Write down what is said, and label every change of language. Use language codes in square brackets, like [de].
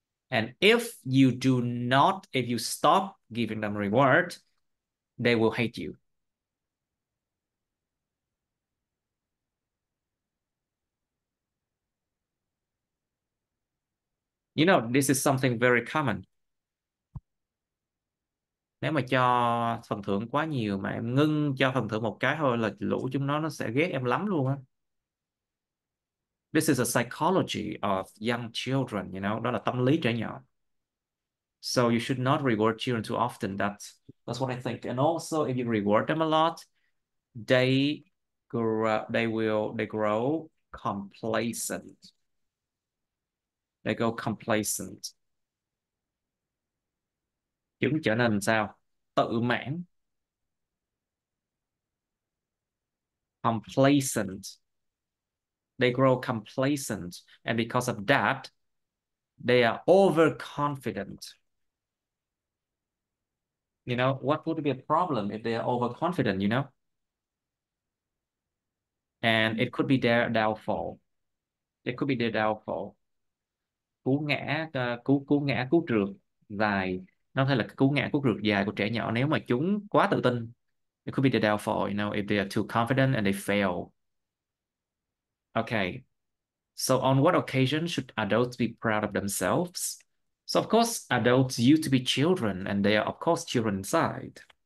[en] And if you stop giving them reward, they will hate you. You know, this is something very common. [vi] Nếu mà cho phần thưởng quá nhiều mà em ngưng cho phần thưởng một cái thôi là lũ chúng nó sẽ ghét em lắm luôn á. [en] This is a psychology of young children, you know, [vi] đó là tâm lý trẻ nhỏ. [en] So you should not reward children too often. That's what I think. And also, if you reward them a lot, they they grow complacent. They go complacent. [vi] Chúng trở nên sao? Tự mãn. [en] Complacent. They grow complacent, and because of that, they are overconfident. You know, what would be a problem if they are overconfident, you know? And it could be their downfall. It could be their downfall. [vi] Cú ngã, cú ngã, cú trượt dài. Nó có thể là cú ngã, cú trượt dài của trẻ nhỏ nếu mà chúng quá tự tin. [en] It could be the downfall, if they are too confident and they fail. Okay. So on what occasion should adults be proud of themselves? So of course, adults used to be children, and they are of course children inside.